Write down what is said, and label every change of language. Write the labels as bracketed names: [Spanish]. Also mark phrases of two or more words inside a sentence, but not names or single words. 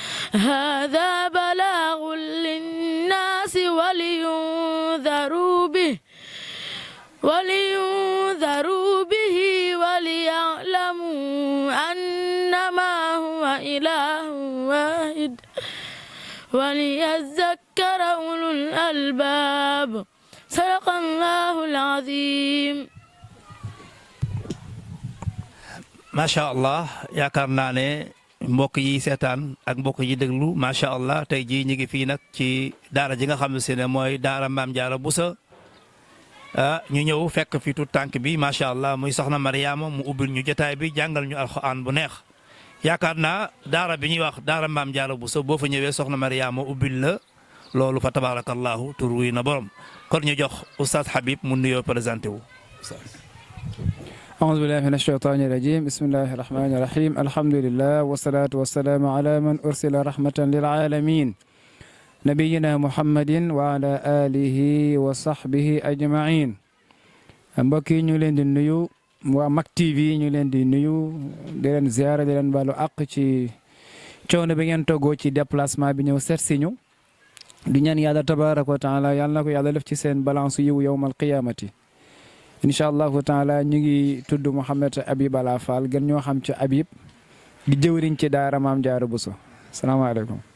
[Arabic] هذا بلاغ للناس ولينذروا به وليعلموا أنما هو إله واحد وليذكر أولو الألباب صدق الله العظيم. ما شاء الله [Wolof] yaakaar naa ne mbokk yi seetaan ak mbokk yi déglu [Arabic] ما شاء الله [Wolof] tey jii ñu ngi fii nag ci daara ji nga xam ne mooy daara Maam Jaara Buso ñu ñëw fekk fi tu tànk bi [Arabic] ما شاء الله [Wolof] muy soxna Mariama mu ubbil ñu jotaay bi jàngal ñu alxuraan bu neex yaakaar naa daara bi ñuy wax daara Maam Jaara Buso boo fa ñëwee soxna Mariama ubbil la loolu fa tabarakallahu tur wi na borom kon ñu jox oustaz Habib mu nuyoo présenté wu. [Arabic] أعوذ بالله من الشيطان الرجيم بسم الله الرحمن الرحيم الحمد لله والصلاة والسلام على من أرسل رحمة للعالمين نبينا محمد وعلى آله وصحبه أجمعين [Wolof] mbokk yi ñu leen di nuyu waa Mak TV ñu leen di nuyu di leen ziyaara di leen baalu àq ci coono bi ngeen toggoo ci déplacement bi ñëw seet si ñu di ñaan yàlla [Arabic] تبارك وتعالى [Wolof] yàlla na ko yàlla def ci seen balance yiw [Arabic] يوم القيامة إن شاء الله تعالى [Wolof] ñu ngi tudd Mouhamed Habib Bala Fall gën ñoo xam ci Habib di jëwriñ ci daara Maam Jaara Buso salaamaaleykum.